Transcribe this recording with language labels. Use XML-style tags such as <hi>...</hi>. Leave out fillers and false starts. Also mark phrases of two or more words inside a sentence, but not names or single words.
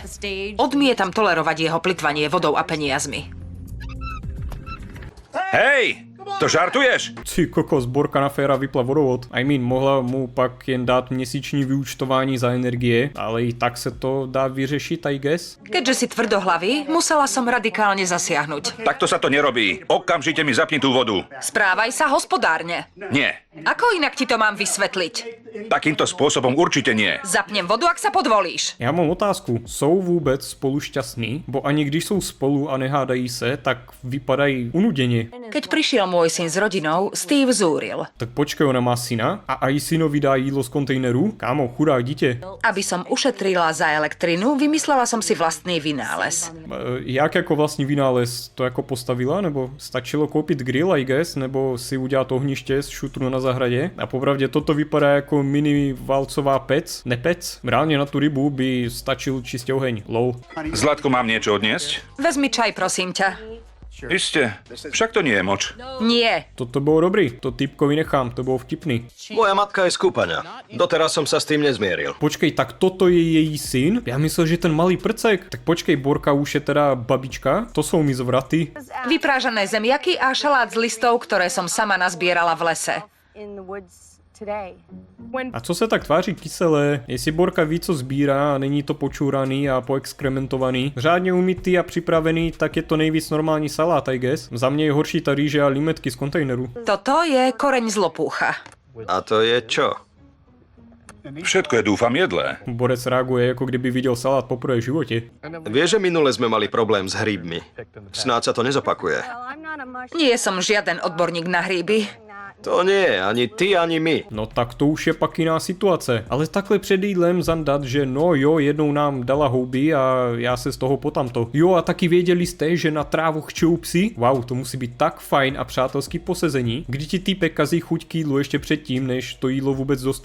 <sk>Odmietam tolerovať jeho plytvanie vodou a peniazmi. Hej, to žartuješ?</sk> <cs>Ty kokos, Borka na féra vypla vodovod. Mohla mu pak jen dát měsíční vyúčtování za energie, ale i tak se to dá vyřešit,</cs> <en>I guess.</en> <sk>Keďže si tvrdohlavý, musela som radikálne zasiahnuť. Takto sa to nerobí. Okamžite mi zapni tú vodu. Správaj sa hospodárne. Nie. Ako inak ti to mám vysvetliť? Takýmto spôsobom určite nie. Zapnem vodu, ak sa podvolíš.</sk> <cs>Já mám otázku, jsou vůbec spolu šťastní? Bo ani když jsou spolu a nehádají se, tak vypadají unuděně.</cs> <sk>Keď prišiel môj syn s rodinou, Steve zúril.</sk> <cs>Tak počkej, ona má syna a aj synovi dá jídlo z kontejneru? Kámo, chudák dítě.</cs> <sk>Aby som ušetrila za elektrinu, vymyslela som si vlastný vynález.</sk> <cs>Jak jako vlastní vynález? To jako postavila? Nebo stačilo koupit grill,</cs> <en>I guess?</en> <cs>Nebo si udělat ohniště z šutru na zahradě? A popravdě toto vypadá jako mini válcová pec. Nepec? Reálně na tu rybu by stačil čistě oheň. Lol.</cs> <sk>Zlatko, mám niečo odniesť? Vezmi čaj, prosím ťa. Iste, však to nie je moč. Nie.</sk> <cs>Toto bylo dobrý, to typkovi nechám, to bylo vtipný.</cs> <sk>Moja matka je z Kúpaňa. Doteraz som sa s tým nezmieril.</sk> <cs>Počkej, tak toto je její syn? Já myslel, že ten malý prcek. Tak počkej, Borka už je teda babička? To jsou mi zvraty.</cs> <sk>Vyprážané zemiaky a šalát z listov, ktoré som sama nazbierala v lese.</sk> <cs>A co se tak tváří kyselé? Jestli Borka ví, co sbírá a není to počúraný a poexkrementovaný, řádně umytý a připravený, tak je to nejvíc normální salát,</cs> <en>I guess.</en> <cs>Za mě je horší ta rýže a limetky z kontejneru.</cs> <sk>Toto je koreň z lopúcha. A to je čo? Všetko je, dúfam, jedlé.</sk> <cs>Borec reaguje, jako kdyby viděl salát poprvé v životě.</cs> <sk>Vieš, že minule sme mali problém s hríbmi. Snáď sa to nezopakuje. Nie som žiaden odborník na hríby. To nie, ani ty, ani my.</sk> <cs>No tak to už je pak jiná situace. Ale takhle před jídlem zandat, že no jo, jednou nám dala houby a já se z toho potamto. Jo, a taky věděli jste, že na trávu chčou psi? Wow, to musí být tak fajn a přátelský posezení. Kdy ti týpek kazí chuť k jídlu ještě předtím, než to jídlo vůbec dostaneš?</cs>